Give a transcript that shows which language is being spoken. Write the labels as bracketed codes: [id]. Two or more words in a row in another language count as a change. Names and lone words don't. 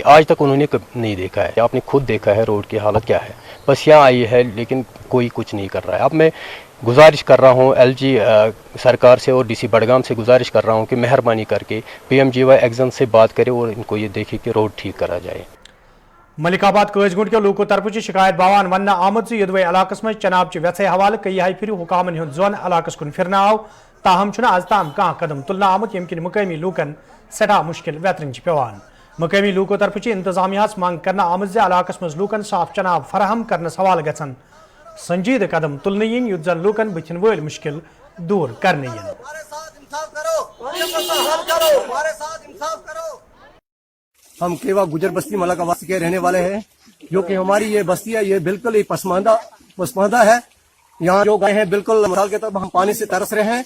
[hi] आज तक उन्होंने नहीं देखा है। आपने खुद देखा है रोड की हालत क्या है। बस यहाँ आई है लेकिन कोई कुछ नहीं कर रहा है। अब मैं गुजारिश कर रहा हूँ LG सरकार से और DC बडगाम से गुजारिश कर रहा हूँ कि मेहरबानी करके PMGY एक्शन से बात करे और इनको ये देखे कि रोड ठीक करा जाए। [ks] मलिकाबाद कजगुंड के लूको तरफ शिकायत बावान वन आमद यदवे इलाकस में चनाब व्यथ हवाले कई फिर हुकामन हूं जोन इलाकस कुन फिर आव, ताहम आज ताम कह कदम तुलना आमुत यम किन मुकामी लूकन सठा मुश्किल वेतरन पेवान। मुकामी लूको तरफ इंतजामिया मांग करना आमद इलाकस मज लूकन साफ चनाब फराहम करने हवाले गसन संजीद कदम तुलने इन युद्ध जन लूकन बथिन वल मुश्किल दूर करने इन। [hi] हम केवा गुजर बस्ती मलिकाबाद के रहने वाले हैं, जो कि हमारी ये बस्ती है, ये बिल्कुल ही पसमानदा है। यहाँ जो गए हैं बिल्कुल मिसाल के तौर पर हम पानी से तरस रहे हैं।